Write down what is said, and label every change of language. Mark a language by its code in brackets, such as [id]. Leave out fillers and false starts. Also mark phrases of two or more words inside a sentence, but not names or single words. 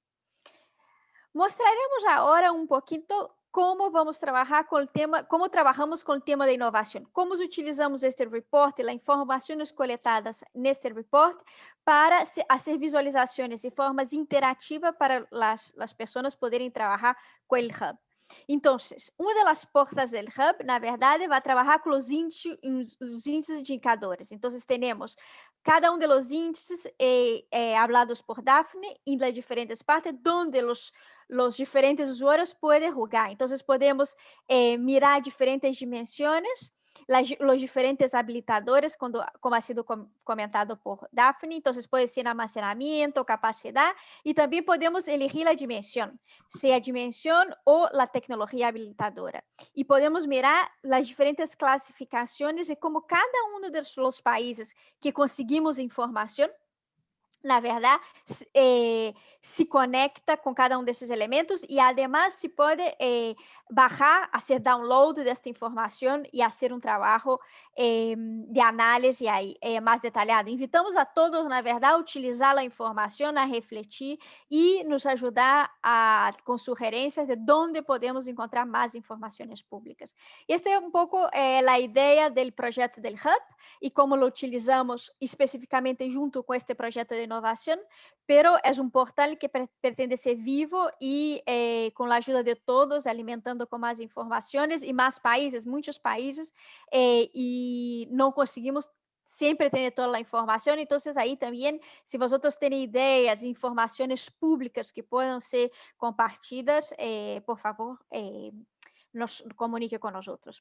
[es] Mostraremos ahora un poquito cómo vamos a trabajar con el tema, cómo trabajamos con el tema de innovación, cómo utilizamos este report y las informaciones coletadas en este report para hacer visualizaciones de formas interactivas para las personas poderem trabajar con el Hub. Entonces, una de las portas del Hub, [pt] na verdade, [es] va a trabajar con los índices de indicadores. Entonces, tenemos cada uno de los índices hablados por Dafne en las diferentes partes donde los diferentes usuarios pueden jugar. Entonces, podemos mirar diferentes dimensiones, los diferentes habilitadores, como ha sido comentado por Dafne. Entonces, puede ser almacenamiento, capacidad, y también podemos elegir la dimensión, sea dimensión o la tecnología habilitadora. Y podemos mirar las diferentes clasificaciones de cómo cada uno de los países que conseguimos información, [pt] na verdade, se conecta com cada um desses elementos e, además, se pode bajar, fazer download desta informação e fazer um trabalho de análise aí, mais detalhado. [es] Invitamos a todos, [pt] na verdade, a utilizar a informação, a refletir e nos ajudar com sugerências de onde podemos encontrar mais informações públicas. Esta é um pouco a ideia do projeto do Hub e [es] como lo utilizamos especificamente [pt] junto com este projeto de [es] innovación, pero es un portal que pretende ser vivo y con la ayuda de todos, alimentando con más informaciones y más países, muchos países, y no conseguimos siempre tener toda la información. Entonces, ahí también, si vosotros tenéis ideas, informaciones públicas que puedan ser compartidas, por favor, nos comunique con nosotros.